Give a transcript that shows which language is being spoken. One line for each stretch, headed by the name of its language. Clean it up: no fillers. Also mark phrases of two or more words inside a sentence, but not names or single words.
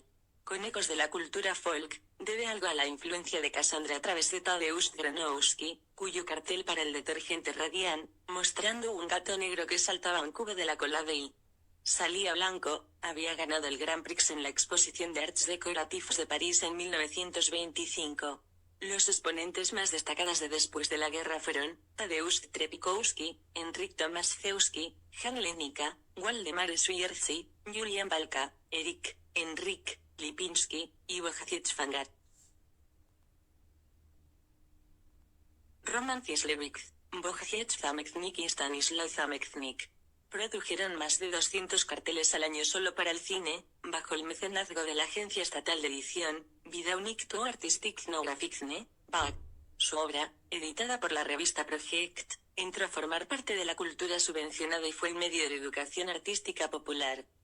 Spanish: Con ecos de la cultura folk, debe algo a la influencia de Cassandra a través de Tadeusz Gronowski, cuyo cartel para el detergente Radiant, mostrando un gato negro que saltaba un cubo de la colada y salía blanco, había ganado el Grand Prix en la exposición de Arts Decoratifs de París en 1925. Los exponentes más destacados de después de la guerra fueron Tadeusz Trepikowski, Henryk Tomaszewski, Jan Lenica, Waldemar Swiercy, Julian Balka, Henryk Lipinski y Wojciech Fangat. Roman Kieslewicz, Wojciech Zamechnik y Stanislaw Zamechnik produjeron más de 200 carteles al año solo para el cine, bajo el mecenazgo de la Agencia Estatal de Edición, Wydawnik to Artistic Graficzne, BAG. Su obra, editada por la revista Project, entró a formar parte de la cultura subvencionada y fue el medio de educación artística popular.